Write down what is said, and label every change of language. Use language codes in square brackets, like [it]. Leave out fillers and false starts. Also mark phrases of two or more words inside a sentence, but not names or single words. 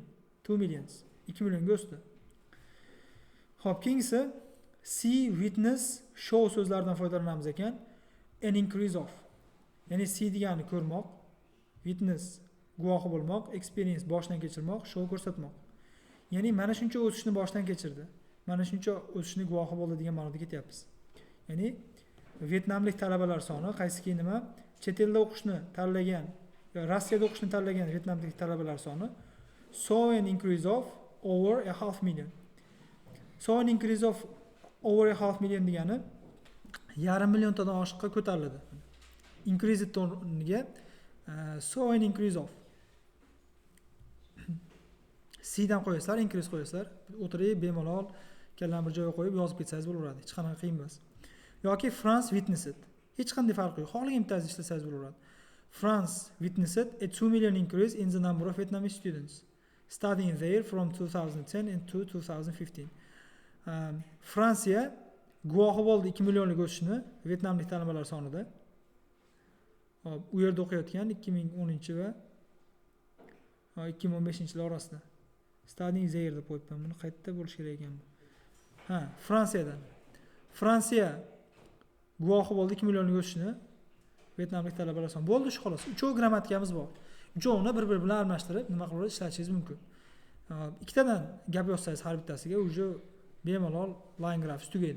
[uz] 2 millions. 2 millionga o'sdi. Xo'p, keyingisi see, witness, show so'zlaridan foydalanamiz ekan. [en] An increase of. [uz] Ya'ni see degani ko'rmoq, witness guvohi bo'lmoq, experience boshdan kechirmoq, show ko'rsatmoq. Ya'ni mana shuncha o'sishni boshdan kechirdi. Mana shuncha o'sishni guvohi bo'ldi degan ma'noda ketyapmiz. Ya'ni Vietnamlik talabalar soni qaysiki nima? Chet elda o'qishni tanlagan yo Rossiyada o'qishni tanlagan Vietnamlik talabalar soni [en] saw an increase of over a half million. Saw an increase of over a half million [uz] degani yarim milliontadan oshiqqa ko'tariladi. Increase o'rniga [en] saw an increase of C [uz] dan qo'yasizlar, increase qo'yasizlar. O'tirib bemalol kallan bir joyga qo'yib yozib ketsangiz bo'laveradi. Hech qanaqa qiyin emas. Yoki France witnessed. Hech qanday farqi yo'q. Xohlagan bittasi ishlasangiz bo'laveradi. [en] France witnessed a 2 million increase in the number of Vietnamese students studying there from 2010 to 2015. [uz] Fransiya guvohi bo'ldi 2 millionlik o'sishni Vietnamlik talabalar sonida. Hop, u yerda o'qiyotgan 2010 va 2015 yil orasida. [en] Studying there [uz] deb qo'yibman. Buni qayerda bo'lish kerak ekan bu? Fransiyadan. Fransiya guvohi bo'ldi 2 millionlik o'sishni Vietnamlik talabalar soni. Bo'ldi shu xolos. Uchoq grammatikamiz bor. Uchovini bir-biri bilan almashtirib nima qilib ishlatishingiz mumkin. Ikkitadan gap yozsangiz har bittasiga uje bemalol [en] line graph [uz] tugaydi.